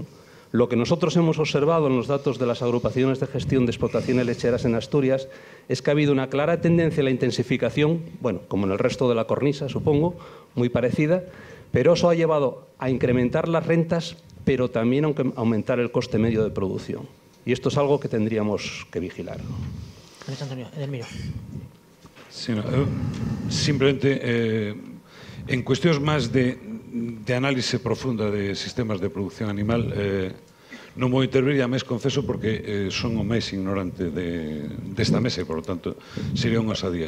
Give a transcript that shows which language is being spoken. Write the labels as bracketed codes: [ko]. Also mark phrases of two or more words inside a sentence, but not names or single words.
[es] Lo que nosotros hemos observado en los datos de las agrupaciones de gestión de explotaciones lecheras en Asturias es que ha habido una clara tendencia a la intensificación, bueno, como en el resto de la cornisa, supongo, muy parecida, pero eso ha llevado a incrementar las rentas, pero también a aumentar el coste medio de producción. Y esto es algo que tendríamos que vigilar. Gracias, Antonio. Edelmiro. [gl] Sí, no, simplemente, en cuestións máis de análise profunda de sistemas de producción animal, non vou intervir, a máis confeso, porque son o máis ignorante desta mesa e, [es] por lo tanto, [gl] sería unha osadía.